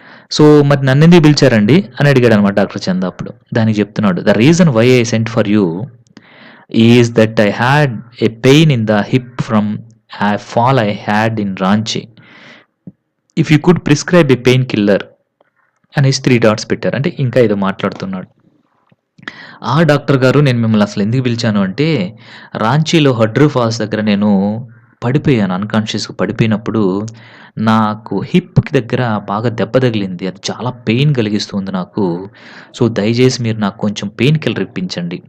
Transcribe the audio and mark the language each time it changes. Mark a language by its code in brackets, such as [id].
[te] So, మరి నన్నెందుకు పిలిచారండి అని అడిగాడనమాట డాక్టర్ చందా అప్పుడు. దానికి చెప్తున్నాడు, [en] The reason why I sent for you is that I had a pain in the hip from a fall I had in Ranchi. If you could prescribe a pain killer [te] అనేసి 3 dots పెట్టారు. అంటే ఇంకా ఏదో మాట్లాడుతున్నాడు. ఆ doctor గారు, నేను మిమ్మల్ని అసలు ఎందుకు పిలిచాను అంటే, రాంచీలో హడ్రూ ఫాల్స్ దగ్గర నేను పడిపోయాను. అన్‌కాన్షియస్‌గా పడిపోయినప్పుడు నాకు హిప్‌కి దగ్గర బాగా దెబ్బ తగిలింది. అది చాలా పెయిన్ కలిగిస్తుంది నాకు. సో, దయచేసి మీరు నాకు కొంచెం పెయిన్ కిల్లర్ ఇప్పించండి.